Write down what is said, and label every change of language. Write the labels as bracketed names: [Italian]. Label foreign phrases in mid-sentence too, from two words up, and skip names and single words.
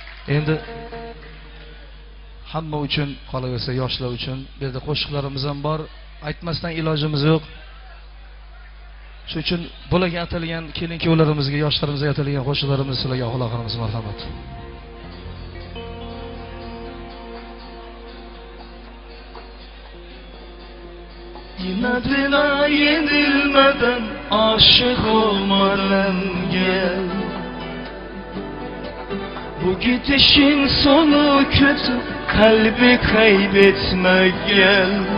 [Uzbek] Endi hamma uchun qolaversa, yoshlar uchun bu yerda qo'shiqlarimiz ham bor, aytmasdan ilojimiz yo'q. Shuning uchun bularga atalgan kelin-kuyovlarimizga, yoshlarimizga atalgan qo'shiqlarimizni sizlarga havola qilamiz, marhamat. [Turkish] İnadına yenilmeden, aşık olmadan gel. Bu gidişin sonu kötü, kalbi kaybetme gel.